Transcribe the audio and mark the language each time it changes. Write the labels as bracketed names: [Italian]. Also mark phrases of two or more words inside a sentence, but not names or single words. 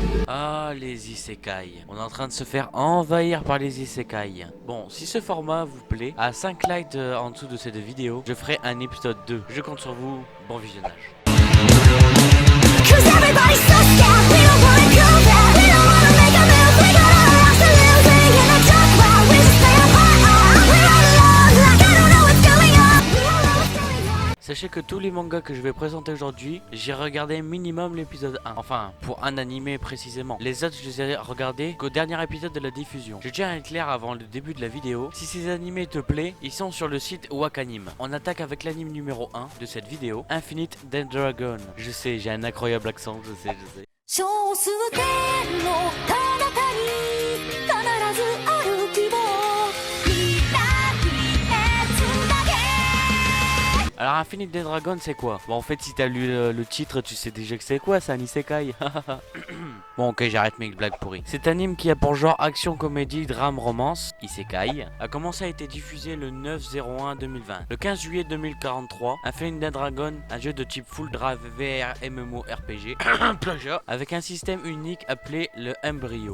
[French] Ah, les isekai. On est en train de se faire envahir par les isekai. Bon, si ce format vous plaît, à 5 likes en dessous de cette vidéo, je ferai un épisode 2. Je compte sur vous. Bon visionnage. [English] Cause everybody's so scared, we don't wanna go there. We don't wanna make a move, we got all lost to losing in the dark world, we just stay apart. We're all alone, like I don't know what's going on. We don't know what's going on. [French] Sachez que tous les mangas que je vais présenter aujourd'hui, j'ai regardé minimum l'épisode 1. Enfin, pour un animé précisément. Les autres, je les ai regardés qu'au dernier épisode de la diffusion. Je tiens à être clair avant le début de la vidéo. Si ces animés te plaisent, ils sont sur le site Wakanim. On attaque avec l'anime numéro 1 de cette vidéo, Infinite Dragon. Je sais, j'ai un incroyable accent, je sais. [Japanese] 少数点の彼方に必ずある希望ひらひへつなげ [French] Alors Infinite Dragon c'est quoi? Bon en fait si t'as lu le titre tu sais déjà que c'est quoi, c'est un isekai. Bon ok j'arrête mes blagues pourries. Cet anime qui a pour genre action, comédie, drame, romance, isekai, a commencé à être diffusé le 9/01/2020. Le 15 juillet 2043, Infinite Dragon, un jeu de type full drive VR MMORPG, plagiat, avec un système unique appelé le Embryo.